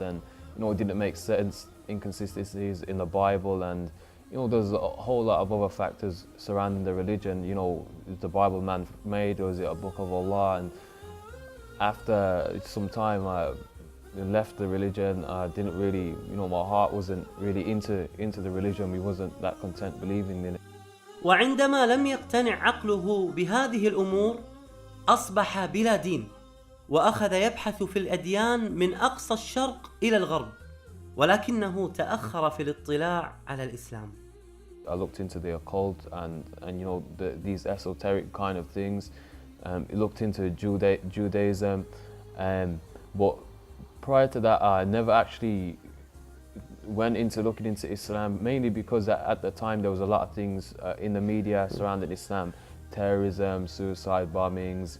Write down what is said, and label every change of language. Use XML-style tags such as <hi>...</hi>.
<en>And, you know, it didn't make sense, inconsistencies in the Bible, and, you know, there's a whole lot of other factors surrounding the religion. You know, is the Bible man-made, or is it a book of Allah? And after some time, I left the religion. I didn't really, you know, my heart wasn't really into the religion. We wasn't that content believing in it.</en> <ar>وعندما لم يقتنع عقله بهذه الأمور أصبح بلا دين، وأخذ يبحث في الأديان من أقصى الشرق إلى الغرب، ولكنه تأخر في الاطلاع على الإسلام.</ar> <en>I looked into the occult and you know, these esoteric kind of things. Looked into Judaism, but prior to that, I never actually went into looking into Islam, mainly because at the time there was a lot of things in the media surrounding Islam, terrorism, suicide bombings.</en>